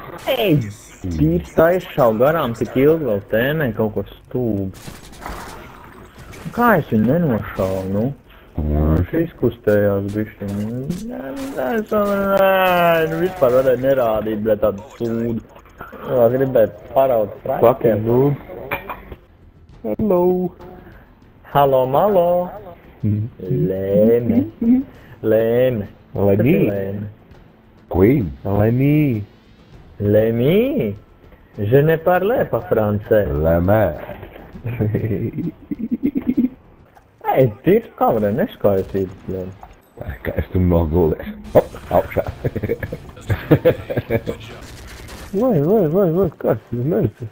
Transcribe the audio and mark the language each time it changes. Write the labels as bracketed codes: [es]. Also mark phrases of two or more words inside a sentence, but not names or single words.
[lv] Ei, tīrs taisšau garām tik ilgi vēl tēmē kaut ko stūbu. Kā es viņu nenošāvu, nu? Viņš izkustējās bišķiņ. Nē, vispār varēja nerādīt, bet tādu sūdu. Vēl gribēju paraut sprakiem. [en] Fucking noob. Hello. Halo, malo. Lēme. Lēme. Lēmī. Queen. Lēmī. Lēmī. [fr] Je ne parle pas français. Lēmē. [lv] Ei, tīrs kā varēja neskaitīt, bļēm. Kā es tu nogulēšu. Hop, augšā. Vai, kāds tas mērķis?